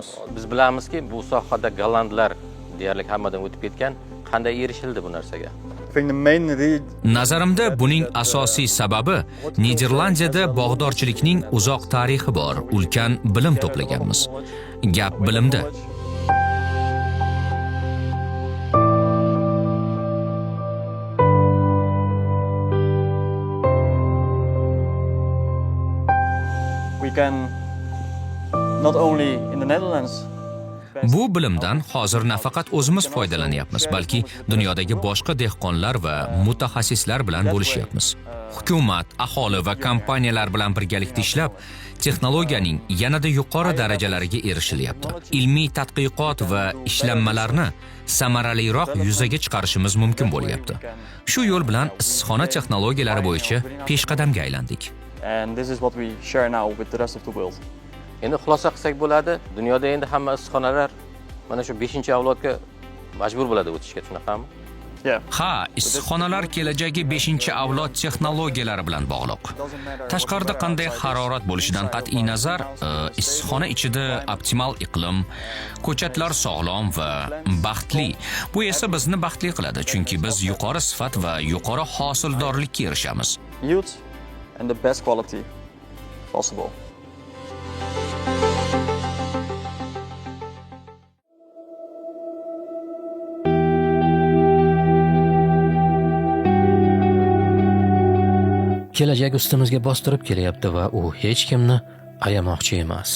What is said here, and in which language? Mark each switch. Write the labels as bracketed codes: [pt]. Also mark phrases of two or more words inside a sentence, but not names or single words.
[uz] Biz bilamizki, bu sohada gollandlar deyarli hammadan o'tib ketgan. Qanday erishildi bu narsaga? Nazarimda buning asosiy sababi Niderlandiyada bog'dorchilikning uzoq tarixi bor, ulkan bilim to'plaganmiz. Gap bilimda. [en] We can not only in the Netherlands. [uz] Bu bilimdan hozir nafaqat o'zimiz foydalanyapmiz, balki dunyodagi boshqa dehqonlar va mutaxassislar bilan bo'lishyapmiz. Hukumat, aholi va kompaniyalar bilan birgalikda ishlab, texnologiyaning yanada yuqori darajalariga erishilyapti. Ilmiy tadqiqot va ishlanmalarni samaraliroq yuzaga chiqarishimiz mumkin bo'lyapti. Shu yo'l bilan issiqxona texnologiyalari bo'yicha peshqadamga aylandik. [en] And this is what we share now with the rest of the world. [uz] Endi xulosa qilsak bo'ladi, dunyoda endi hamma issiqxonalar mana shu 5-avlodga majbur bo'ladi o'tishga, shunaqami? Ha, issiqxonalar kelajagi 5-avlod texnologiyalari bilan bog'liq. Tashqarida qanday harorat bo'lishidan qat'iy nazar, issiqxona ichida optimal iqlim, ko'chatlar sog'lom va baxtli. Bu esa bizni baxtli qiladi, chunki biz yuqori sifat va yuqori hosildorlikka erishamiz. [en] Yield and the best quality possible. [uz] Kelajak ustimizga bostirib kelyapti va u hech kimni ayamoqchi emas.